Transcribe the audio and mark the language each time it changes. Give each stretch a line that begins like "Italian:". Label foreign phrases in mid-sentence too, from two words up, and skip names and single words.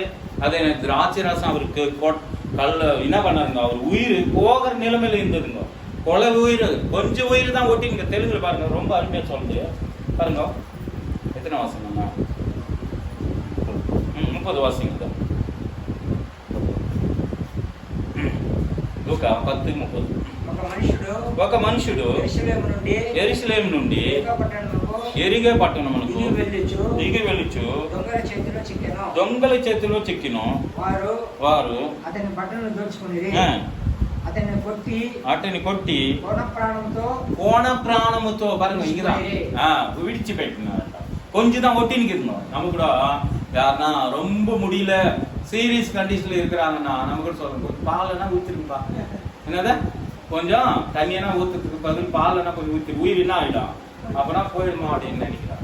Tamil: அதே திராட்சை ரசம் அவருக்கு என்ன பண்ணாருங்க? அவர் உயிர் போகிற நிலைமையில இருந்ததுங்க. கொலை உயிர், கொஞ்சம் உயிர் தான் ஓட்டிங்க. தெலுங்குல பாருங்க, ரொம்ப அருமையா சொல்லுது பாருங்க. எத்தனை வாசம்? 30 வாசிங்க.
Telugu: లూకా 10:30. ఒక మనుషుడు యెరూషలేము నుండి ఎరిగే పట్టణమునకు దిగి వెళ్ళుచు దొంగల చేతిలో చిక్కెను. వారు అతని కొట్టి కోణ ప్రాణముతో விடிச்சுபெட்டினார்.
Tamil: கொஞ்சம் தான் ஒட்டின்னு இருந்தோம். நம்ம கூட யாருன்னா ரொம்ப முடியல
English: serious condition
Tamil: இருக்கிறாங்கன்னா நம்ம கூட சொல்றோம், பாலனா ஊத்திருப்பா, என்னத கொஞ்சம் தண்ணியனா ஊத்துறதுக்கு பதில் பாலனா கொஞ்சம் ஊத்தி உயிர் என்ன ஆயிடும், அப்பனா போயிடுமா அப்படின்னு நினைக்கிறாங்க.